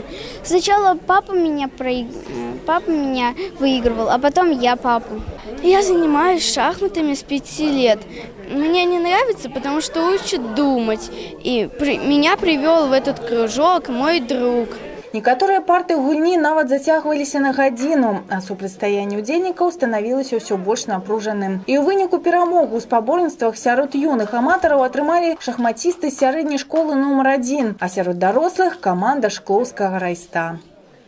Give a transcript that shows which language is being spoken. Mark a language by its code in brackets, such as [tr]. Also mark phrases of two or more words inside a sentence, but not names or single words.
[ru] Сначала папа меня выигрывал, а потом я папу. Я занимаюсь шахматами с 5 лет. Мне не нравится, потому что учат думать. И меня привел в этот кружок мой друг. [be] Некоторые парты гульні нават зацягваліся на гадзіну, а супрацьстаянне удзельнікаў станавілася ўсё больш напружаным. І ў выніку перамогу ў спаборніцтвах сярод юных аматараў атрымалі шахматісты сярэдняй школы нумар 1, а сярод дарослых – каманда Шклоўскага райста.